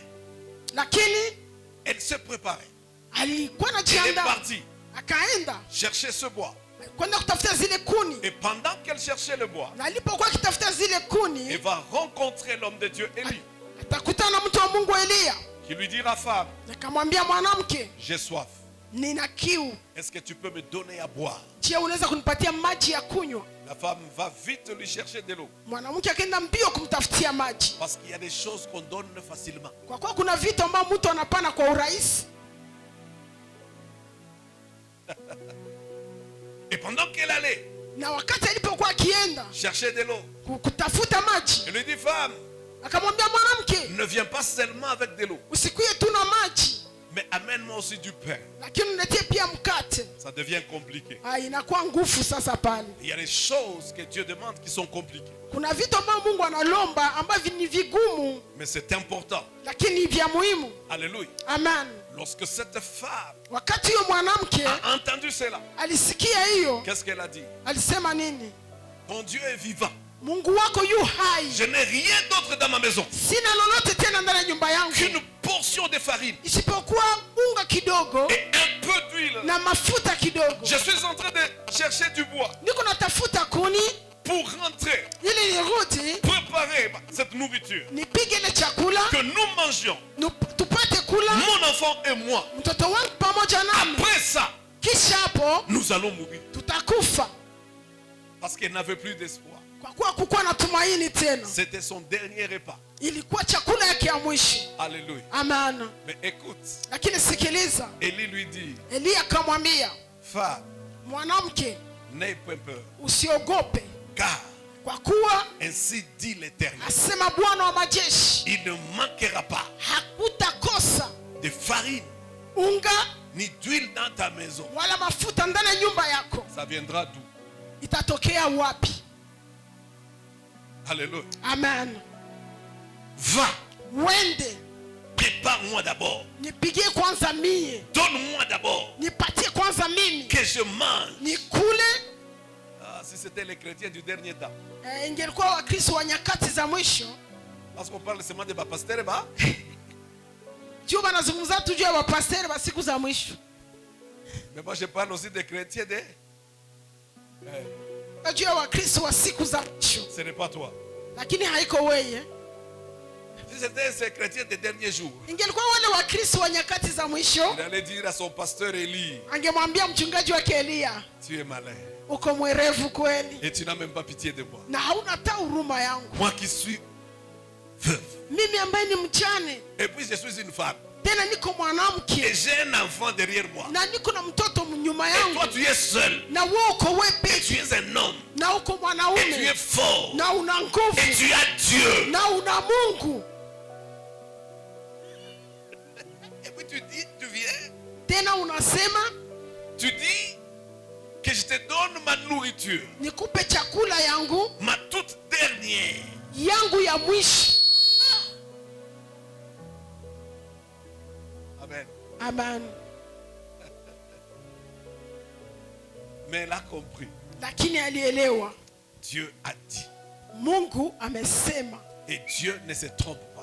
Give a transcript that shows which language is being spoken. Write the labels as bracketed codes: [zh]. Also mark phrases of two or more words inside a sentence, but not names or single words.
[sw] Lakini [fr] elle se préparait. [sw] alikuwa [fr] Elle est [sw] anajiandaa. [fr] partie [sw] Akaenda [fr] chercher ce bois. [sw] kwenda kutafuta zile kuni. [fr] Et pendant qu'elle cherchait le bois, [sw] Na alipokuwa akitafuta zile kuni, [fr] elle va rencontrer l'homme de Dieu, Élie, [sw] atakutana na mtu wa Mungu Elia. [fr] qui lui dira: femme, [sw] Akamwambia, mwanamke, [fr] j'ai soif. [sw] nina kiu. [fr] Est-ce que tu peux me donner à boire? [sw] Je, [fr] unaweza kunipatia maji ya kunywa? [sw] La femme va vite lui chercher de l'eau. [fr] Mwanamke akaenda mbio kumtafutia maji. [sw] Parce qu'il y a des choses qu'on donne facilement. [fr] Kwa kuwa kuna vitu ambavyo mtu anapana kwa urahisi. [sw] Et pendant qu'elle allait [fr] Na wakati alipokuwa akienda [sw] chercher de l'eau, [fr] kutafuta maji, [sw] elle lui dit: femme, [fr] akamwambia mwanamke, [sw] ne viens pas seulement avec de l'eau, [fr] usikuye tu na maji, [sw] mais amène-moi aussi du pain. [fr] lakini uniletee pia mkate. [sw] Ça devient compliqué. [fr] Inakuwa nguvu sasa pale. [sw] Il y a des choses que Dieu demande qui sont compliquées. [fr] Kuna vitu ambavyo Mungu analomba ambavyo ni vigumu, [sw] Mais c'est important. [fr] lakini vya muhimu. Alléluia. [sw] Amen. [fr] Lorsque cette femme [sw] Wakati huyo mwanamke [fr] a entendu cela, [sw] alisikia hiyo, [fr] qu'est-ce qu'elle a dit? [sw] alisema nini? [fr] Ton Dieu est vivant. [sw] Mungu wako yu hai. [fr] Je n'ai rien d'autre dans ma maison [sw] Sina lolote tena ndani ya nyumba yangu [fr] qu'une portion de farine [sw] isipokuwa unga kidogo [fr] et un peu d'huile. [sw] na mafuta kidogo. [fr] Je suis en train de chercher du bois [sw] Niko natafuta kuni [fr] pour rentrer, [sw] ili nirudi [fr] préparer cette nourriture [sw] nipige ile chakula [fr] que nous mangions, [sw] tupate kula, [fr] mon enfant et moi. [sw] mtoto wangu pamoja nami. [fr] Après ça, [sw] Kisha hapo [fr] nous allons mourir. [sw] tutakufa, [fr] Parce qu'elle n'avait plus d'espoir. [sw] kwa kuwa kukuwa na tumaini tena. [fr] C'était son dernier repas. [sw] Ilikuwa chakula yake ya mwisho. [fr] Alléluia. [sw] Amen. [fr] Mais écoute, [sw] Lakini sikiliza, [fr] Élie lui dit: [sw] Elia akamwambia, [fr] femme, [sw] mwanamke, [fr] n'aie pas peur, [sw] usiogope, [fr] car [sw] kwa kuwa [fr] ainsi dit l'Éternel, [sw] asema Bwana wa majeshi, [fr] il ne manquera pas [sw] hakutakosa [fr] de farine [sw] unga [fr] ni d'huile dans ta maison. [sw] wala mafuta ndani ya nyumba yako. [fr] Ça viendra d'où? [sw] Itatokea wapi? [fr] Alléluia. [sw] Amen. [fr] Va, [sw] Wende, [fr] prépare-moi d'abord. [sw] nipigie kwanza mie, [fr] Donne-moi d'abord [sw] nipatie kwanza mimi, [fr] que je mange. [sw] nikule. [fr] Ah, si c'était les chrétiens du dernier temps. [sw] Ingelikuwa Wakristo wa nyakati za mwisho, [fr] Parce qu'on parle seulement de ma pasteur, bah. [sw] juu banazungumza tu juu ya wapasteri wa siku za mwisho. [fr] Mais moi je parle aussi des chrétiens de. [sw] Juu ya Wakristo wa siku za mwisho, [fr] Ce n'est pas toi. [sw] lakini haiko weye. [fr] Si c'était ces chrétiens des derniers jours, [sw] Ingelikuwa wale Wakristo wa nyakati za mwisho, [fr] il allait dire à son pasteur Élie: [sw] angemwambia mchungaji wake Elia, [fr] tu es malin [sw] uko mwerevu kweli [fr] et tu n'as même pas pitié de moi. [sw] na hauna hata huruma yangu, [fr] Moi qui suis veuve. [sw] mimi ambaye ni mjane, [fr] Et puis je suis une femme. [sw] tena niko [fr] Et [sw] mwanamke [fr] j'ai un enfant derrière moi. [sw] na niko na mtoto nyuma [fr] Et [sw] yangu, [fr] toi tu es seul. [sw] na wewe uko wewe [fr] Et [sw] peke, [fr] tu es un homme. [sw] na uko [fr] Et tu es [sw] mwanaume, [fr] fort. [sw] na una [fr] Et [sw] nguvu, [fr] tu as Dieu. [sw] na una Mungu. [fr] Et puis tu dis, tu viens, [sw] Tena unasema [fr] tu dis que je te donne ma nourriture, [sw] nikupe chakula yangu [fr] ma toute dernière. [sw] yangu ya mwisho. [fr] Amen. [sw] Amen. [fr] Mais elle a compris. [sw] Lakini alielewa, [fr] Dieu a dit. [sw] Mungu amesema, [fr] Et Dieu ne se trompe pas.